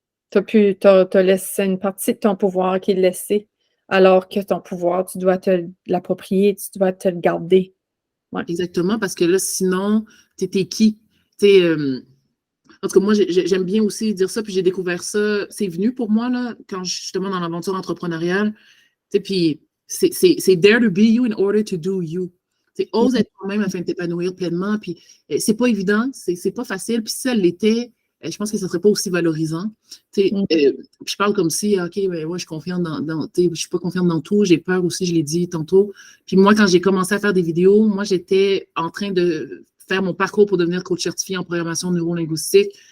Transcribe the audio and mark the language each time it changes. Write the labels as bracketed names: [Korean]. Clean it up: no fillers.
[French] T'as laissé une partie de ton pouvoir qui est laissée, alors que ton pouvoir, tu dois te l'approprier, tu dois te le garder. Ouais. Exactement, parce que là, sinon, t'es qui? En tout cas, moi, j'aime bien aussi dire ça, puis j'ai découvert ça. C'est venu pour moi, là, quand je suis justement dans l'aventure entrepreneuriale. Puis c'est [English] dare to be you in order to do you. [French] Ose être toi-même afin de t'épanouir pleinement. Puis c'est pas évident, c'est pas facile. Puis si ça l'était, je pense que ça serait pas aussi valorisant. Je parle comme si, OK, ben ouais, je suis confiante je suis pas confiante dans tout, j'ai peur aussi, je l'ai dit tantôt. Puis moi, quand j'ai commencé à faire des vidéos, moi, j'étais en train de faire mon parcours pour devenir coach certifié en programmation neurolinguistique.